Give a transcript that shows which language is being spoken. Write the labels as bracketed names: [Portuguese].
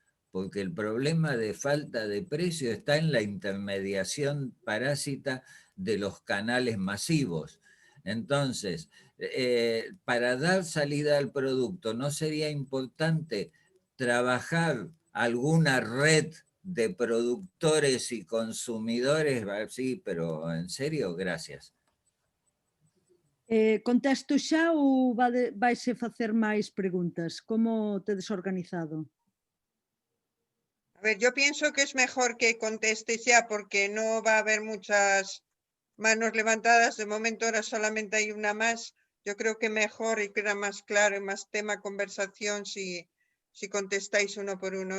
[Spanish] Porque el problema de falta de precio está en la intermediación parásita de los canales masivos. Entonces, para dar salida al producto, ¿no sería importante trabajar alguna red de productores y consumidores? Sí, pero en serio, gracias. [Galician] Contesto xa ou vaise facer máis preguntas? Como tedes organizado? [Spanish] A ver, yo pienso que es mejor que contestes ya porque no va a haber muchas manos levantadas. De momento ahora solamente hay una más. Yo creo que mejor y queda más claro y más tema conversación si contestáis uno por uno.